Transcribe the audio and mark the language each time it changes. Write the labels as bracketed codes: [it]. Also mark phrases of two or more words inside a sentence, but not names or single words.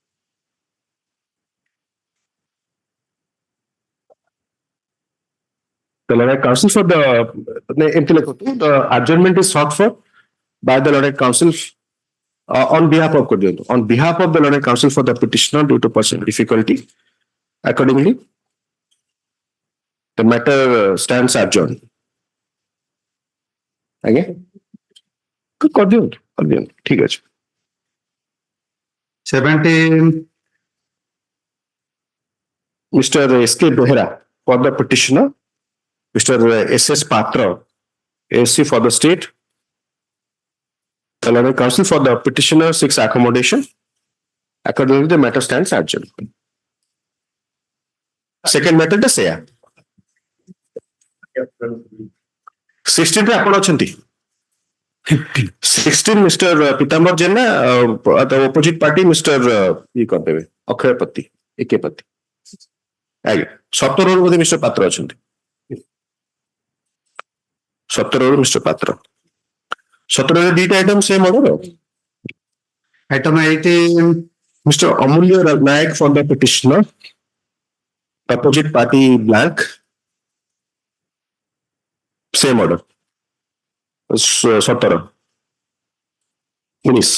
[en] The learned counsel for the adjournment is sought for by the learned counsel on behalf of the learned counsel for the petitioner due to personal difficulty. Accordingly, the matter stands adjourned. [hi] आगे कर दियो ठीक है [en] 17 Mr. S.K. Behra for the petitioner, Mr. S.S. Patra, ASC for the state. The learned counsel for the petitioner seeks accommodation. Accordingly, the matter stands adjourned. Second matter the same. [or] 16 ରେ ଆପଣ ଅଛନ୍ତି [en] 16 Mr. Pitambar Jena the opposite party Mr. [or] ये କରିଦେବେ ଅକ୍ଷୟ ପତି ଏକେ ପତି ଆଜ୍ଞା 17 ରୁ ବୋଧେ Mr. ପାତ୍ର ଅଛନ୍ତି 17 ରୁ Mr. ପାତ୍ର 17 ରେ ଦିଟା [en] item same order item 18 Mr. Amulya Nayak for the petitioner opposite party blank same order 17 19